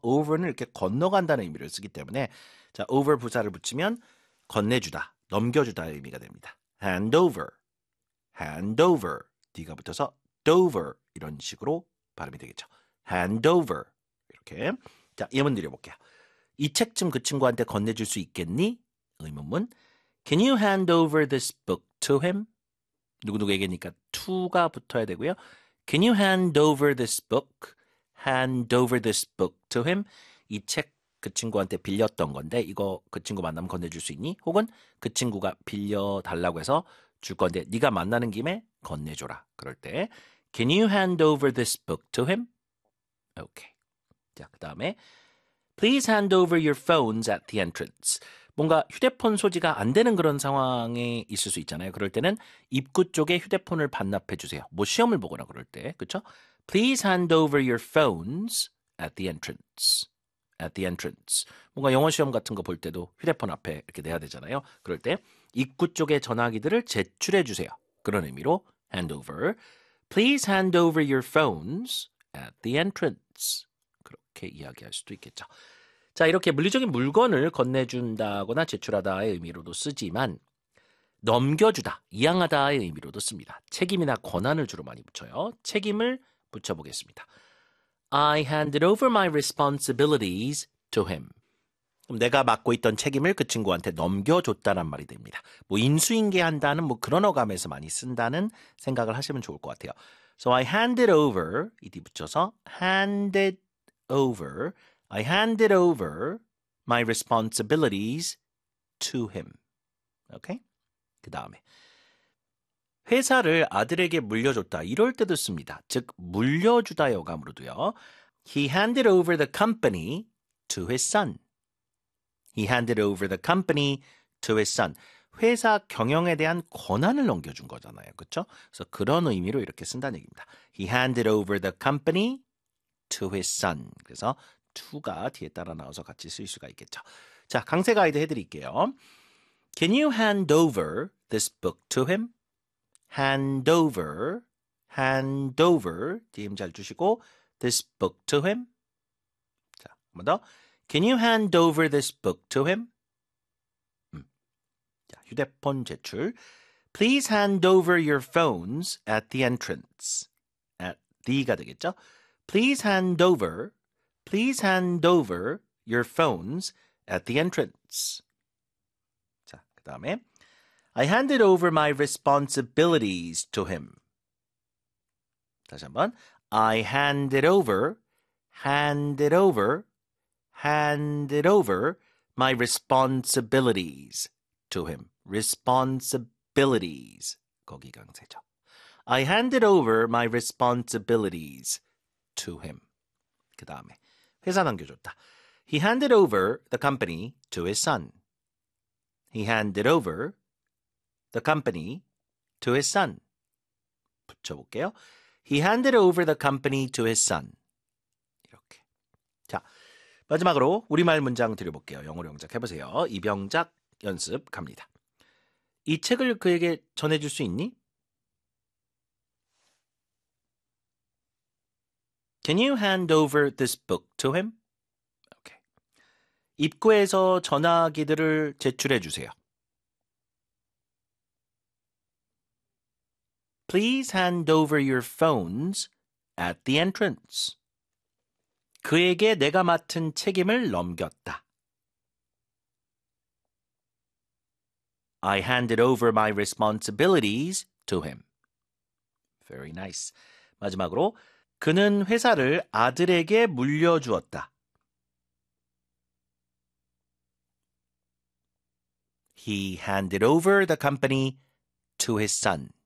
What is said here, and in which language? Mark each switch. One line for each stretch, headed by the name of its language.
Korean: Over는 이렇게 건너간다는 의미를 쓰기 때문에 자 over 부사를 붙이면 건네주다, 넘겨주다의 의미가 됩니다.
English: Hand over. Hand over.
Korean: D가 붙어서 Dover 이런 식으로 발음이 되겠죠. Hand over. 이렇게. 자 예문 드려볼게요. 이 책 좀 그 친구한테 건네줄 수 있겠니? 의문문.
English: Can you hand over this book to him?
Korean: 누구누구에게니까 to가 붙어야 되고요.
English: Can you hand over this book? Hand over this book to him.
Korean: 이 책 그 친구한테 빌렸던 건데 이거 그 친구 만나면 건네줄 수 있니? 혹은 그 친구가 빌려달라고 해서 줄 건데 네가 만나는 김에 건네줘라. 그럴 때
English: Can you hand over this book to him? Okay.
Korean: 자, 그 다음에
English: Please hand over your phones at the entrance.
Korean: 뭔가 휴대폰 소지가 안 되는 그런 상황에 있을 수 있잖아요. 그럴 때는 입구 쪽에 휴대폰을 반납해 주세요. 뭐 시험을 보거나 그럴 때, 그렇죠?
English: Please hand over your phones at the entrance. At the entrance.
Korean: 뭔가 영어 시험 같은 거 볼 때도 휴대폰 앞에 이렇게 내야 되잖아요. 그럴 때 입구 쪽에 전화기들을 제출해 주세요. 그런 의미로 hand over.
English: Please hand over your phones at the entrance.
Korean: 그렇게 이야기할 수도 있겠죠. 자, 이렇게 물리적인 물건을 건네준다거나 제출하다의 의미로도 쓰지만 넘겨주다, 이양하다의 의미로도 씁니다. 책임이나 권한을 주로 많이 붙여요. 책임을 붙여보겠습니다.
English: I handed over my responsibilities to him.
Korean: 그럼 내가 맡고 있던 책임을 그 친구한테 넘겨줬다란 말이 됩니다. 뭐 인수인계한다는 뭐 그런 어감에서 많이 쓴다는 생각을 하시면 좋을 것 같아요.
English: So I handed over,
Korean: 이디 붙여서
English: handed over, I handed over my responsibilities to him. Okay?
Korean: 그 다음에 회사를 아들에게 물려줬다. 이럴 때도 씁니다. 즉, 물려주다 여감으로도요.
English: He handed over the company to his son. He handed over the company to his son.
Korean: 회사 경영에 대한 권한을 넘겨준 거잖아요. 그렇죠? 그래서 그런 의미로 이렇게 쓴다는 얘기입니다.
English: He handed over the company to his son.
Korean: 그래서 to가 뒤에 따라 나와서 같이 쓸 수가 있겠죠. 자, 강세 가이드 해드릴게요.
English: Can you hand over this book to him? Hand over, hand over, DM
Korean: 잘 주시고,
English: this book to him.
Korean: 자, 한 번 더.
English: Can you hand over this book to him?
Korean: 자, 휴대폰 제출.
English: Please hand over your phones at the entrance. At the가
Korean: 되겠죠.
English: Please hand over. Please hand over your phones at the entrance.
Korean: 자, 그 다음에
English: I handed over my responsibilities to him. 다시 한 번 I handed over, handed over, handed over my responsibilities to him. Responsibilities. 거기 강세죠. I handed over my responsibilities to him.
Korean: 그 다음에 회사 넘겨줬다.
English: He handed over the company to his son. He handed over the company to his son.
Korean: 붙여볼게요.
English: He handed over the company to his son.
Korean: 이렇게. 자, 마지막으로 우리말 문장 드려볼게요. 영어로 영작 해보세요. 입영작 연습 갑니다. 이 책을 그에게 전해줄 수 있니?
English: Can you hand over this book to him? Okay.
Korean: 입구에서 전화기들을 제출해 주세요.
English: Please hand over your phones at the entrance.
Korean: 그에게 내가 맡은 책임을 넘겼다.
English: I handed over my responsibilities to him. Very nice.
Korean: 마지막으로 그는 회사를 아들에게 물려주었다.
English: He handed over the company to his son.